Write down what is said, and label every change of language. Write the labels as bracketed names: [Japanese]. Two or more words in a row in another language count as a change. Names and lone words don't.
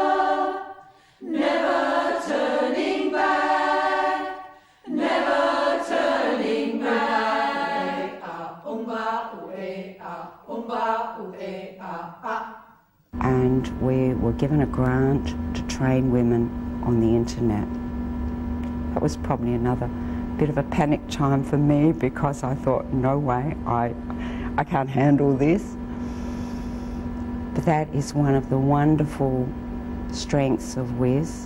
[English] never turning back, never turning back. Umba ue a, umba ue a. And we were given a grant to train women on the internet. That was probably another bit of a panic time for me because I thought, no way, I can't handle this. But that is one of the wonderful strengths of WIS.